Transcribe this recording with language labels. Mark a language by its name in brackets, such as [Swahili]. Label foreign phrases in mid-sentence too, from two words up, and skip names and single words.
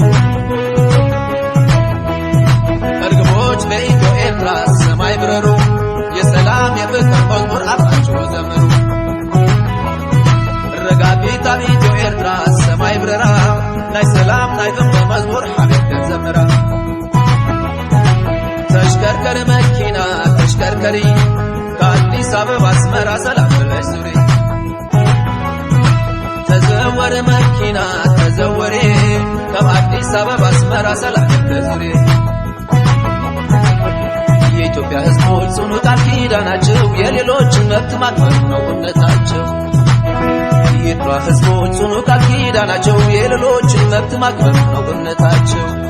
[Amharic] እርግቦች በኢትዮ ኤርትራ ሰማይ ብረሩ የሰላም የፍቅር መዝሙር አብራችሁ ዘምሩ [Tigrinya] ረጋቢታ ኢትዮ ኤርትራ ሰማይ ብረራ ናይ ሰላም ናይ ፍቅር መዝሙር ሓቢብ ዘምራ [Amharic] ተሽከርከሪ መኪና ተሽከርከሪ ከአዲስ አበባ አስመራ ሰላም ብለሽ ዙሪ [Tigrinya] ተዘወሪ መኪና ተዘወሪ ከአዲስ አበባ አስመራ ሰላም ብለሽ ዙሪ [Amharic] የኢትዮጵያ ሕዝቦች ጽኑ ቃል ኪዳናቸው የሌሎችን መብት ማክበር ነው እምነታቸው የኢትዮጵያ ሕዝቦች ጽኑ ቃል ኪዳናቸው የሌሎችን መብት ማክበር ነው እምነታቸው